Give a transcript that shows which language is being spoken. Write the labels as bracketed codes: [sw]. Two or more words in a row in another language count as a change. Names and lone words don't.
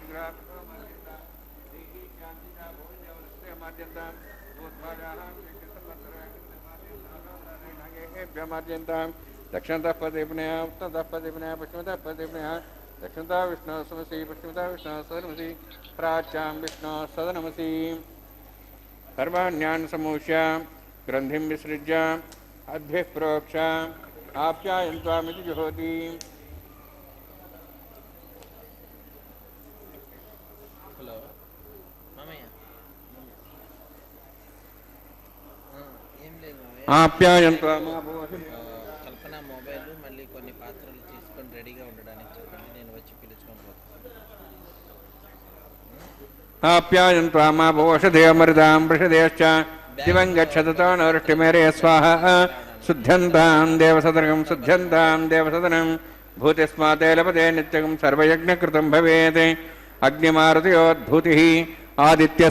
[sa] मार्जयन्तां दक्षिणतः पदेपनया उत्तरतः पदेपनया पश्चिमतः पदेपनया दक्षिणतः विष्णु समसि पश्चिमतः विष्णु सदनमसि प्राच्यां विष्णु सदनमसि सर्वाण्यान् समूष्य ग्रन्थिं विसृज्य अद्भिः प्रोक्ष आप्यायन्त्वामिति जुहोति [te] హలో మామయ్య ఏం లేదు మామయ్య [sa] आप्यायन्त्वामाभूः [te] కల్పన మొబైల్ మళ్ళీ కొన్ని పాత్రలు తీసుకొని రెడీగా ఉండడానికి చెప్పండి నేను వచ్చి పిలుచుకొని పోతాను [sa] आप्यायन्त्वामाभूषधेयमृतां वृषधेश्च दिवं गच्छततो नवृष्टिमेरे स्वाहा शुद्धन्तां देवसदनं शुद्धन्तां देवसदनं भूतिस्माते लभते नित्यं सर्वयज्ञकृतं भवेत् अग्निमारुतयोद्भूतिः आदित्यः